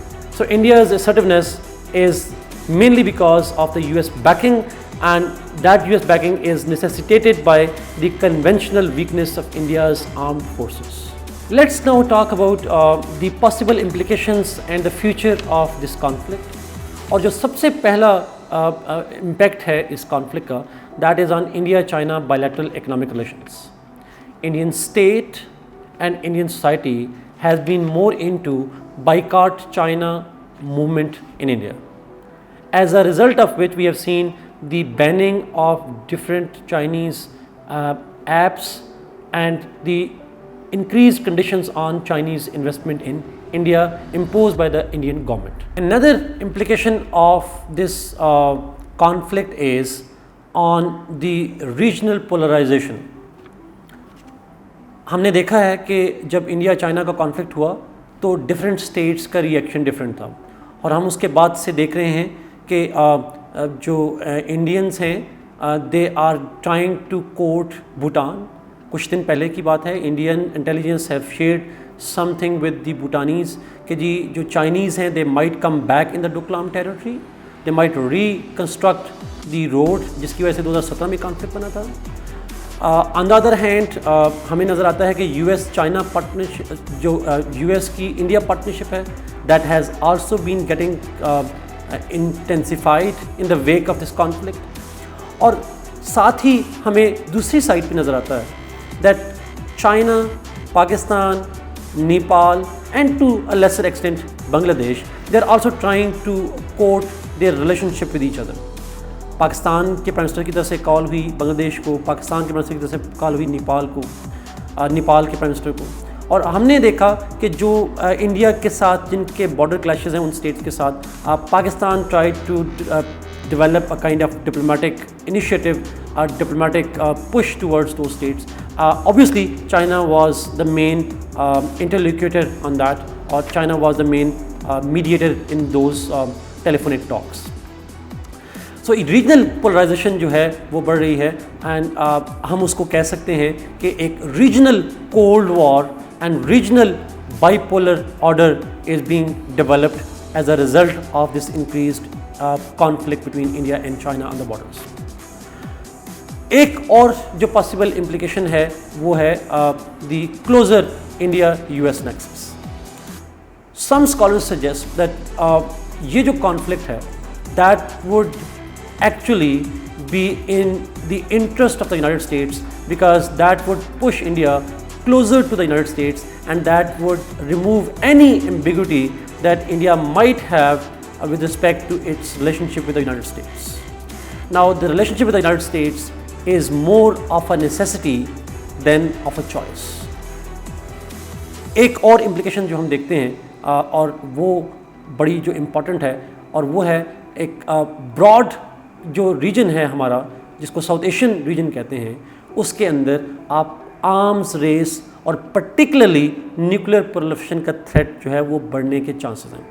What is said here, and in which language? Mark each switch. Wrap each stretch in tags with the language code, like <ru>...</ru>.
<en>So India's assertiveness is mainly because of the US backing, and that US backing is necessitated by the conventional weakness of India's armed forces. Let's now talk about the possible implications and the future of this conflict.</en> <ur>اور جو سب سے پہلا impact ہے اس conflict کا,</ur> <en>that is on India-China bilateral economic relations. Indian state and Indian society has been more into boycott China movement in India. As a result of which we have seen the banning of different Chinese apps and the increased conditions on Chinese investment in India imposed by the Indian government. Another implication of this conflict is on the regional polarization.</en> <ur>ہم نے دیکھا ہے کہ جب India China کا conflict ہوا تو different states کا ری ایکشن ڈفرینٹ تھا, اور ہم اس کے بعد سے دیکھ رہے ہیں کہ جو انڈینس ہیں</ur> <en>they are trying to court</en> <ur>بھوٹان. کچھ دن پہلے کی بات ہے,</ur> <en>Indian intelligence have shared something with the Bhutanese</en> <ur>کہ جی جو چائنیز ہیں</ur> <en>they might come back in the Doklam territory, they might reconstruct the road</en> <ur>جس کی وجہ سے 2017 میں کانفلکٹ بنا تھا.</ur> <en>on the other hand</en> <ur>ہمیں نظر آتا ہے کہ یو ایس چائنا پارٹنرشپ جو یو ایس کی انڈیا پارٹنرشپ ہے</ur> <en>That has also been getting intensified in the wake of this conflict.</en> <ur>اور ساتھ ہی ہمیں دوسری سائڈ پہ نظر آتا ہے</ur> <en>That China, Pakistan, Nepal and to a lesser extent Bangladesh, they are also trying to court their relationship with each other.</en> <ur>Pakistan کے پرائم منسٹر کی طرف سے کال ہوئی بنگلہ دیش کو, پاکستان کے پرائم منسٹر کی طرف سے کال ہوئی نیپال کو, نیپال کے پرائم منسٹر کو. اور ہم نے دیکھا کہ جو انڈیا کے ساتھ جن کے بارڈر کلیشز ہیں ان اسٹیٹس کے ساتھ, Pakistan try to</ur> <en>develop a kind of diplomatic initiative, a diplomatic push towards those states. Obviously, China was the main interlocutor on that, or China was the main mediator in those telephonic talks. So regional polarization</en> <ur>جو ہے وہ بڑھ رہی ہے,</ur> <en>and</en> <ur>ہم اس کو کہہ سکتے ہیں کہ ایک</ur> <en>regional cold war and regional bipolar order is being developed as a result of this increased conflict between India and China on the borders.</en> <ur>ایک اور جو possible implication ہے وہ ہے</ur> <en>the closer India-US nexus. Some scholars suggest that</en> <ur>یہ جو</ur> <en>conflict ہے that would actually be in the interest of the United States, because that would push India closer to the United States, and that would remove any ambiguity that India might have with respect to its relationship with the United States. Now, the relationship with the United States is more of a necessity than of a choice.</en> <ur>ایک اور implication جو ہم دیکھتے ہیں اور وہ بڑی جو امپورٹنٹ ہے, اور وہ ہے ایک براڈ جو ریجن ہے ہمارا جس کو ساؤتھ ایشین ریجن کہتے ہیں, اس کے اندر آپ آرمز ریس اور پرٹیکولرلی نیوکلیر پرولیفریشن کا تھریٹ جو ہے وہ بڑھنے کے چانسز ہیں.</ur>